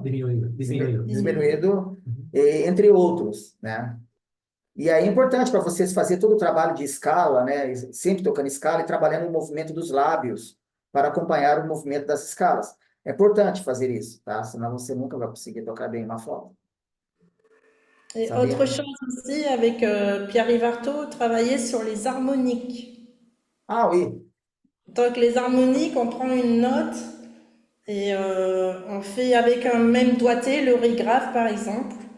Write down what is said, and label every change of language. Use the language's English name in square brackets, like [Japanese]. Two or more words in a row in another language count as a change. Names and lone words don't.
[Portuguese] Diminuído, entre outros, né? E aí é importante para vocês fazer todo o trabalho de escala, né? Sempre tocando escala e trabalhando o movimento dos lábios para acompanhar o movimento das escalas. É importante fazer isso, tá? Senão você nunca vai conseguir tocar bem uma flauta. [French] Et autre chose aussi, avec Pierre-Yves Artaud, travailler sur les harmoniques. Ah oui. Donc les harmoniques, on prend une note et on fait avec un même doigté, le ré grave par exemple.